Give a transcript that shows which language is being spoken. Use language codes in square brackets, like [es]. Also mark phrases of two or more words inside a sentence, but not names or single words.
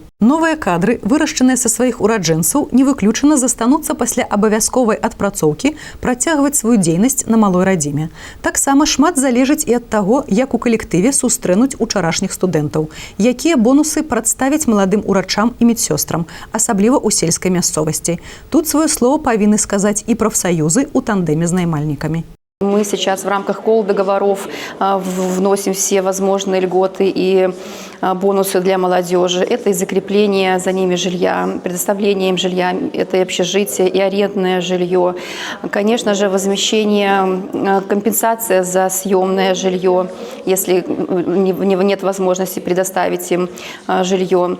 [be] Новыя кадры, вырашчаныя са сваіх ураджэнцаў, не выключана застануцца пасля абавязковай адпрацоўкі працягваць сваю дзейнасць на малой радзіме. Таксама шмат залежыць і ад таго, як у калектыве сустрэнуць учарашніх студэнтаў. Якія бонусы прадставіць маладым урачам і медсёстрам, асабліва ў сельскай мясцовасці. Тут сваё слово павінны сказаць і прафсаюзы ў тандэме з наймальнікамі. [ru] Мы сейчас в рамках колл-договоров вносим все возможные льготы и бонусы для молодежи. Это и закрепление за ними жилья, предоставление им жилья, это и общежитие, и арендное жилье. Конечно же, возмещение, компенсация за съемное жилье, если нет возможности предоставить им жилье.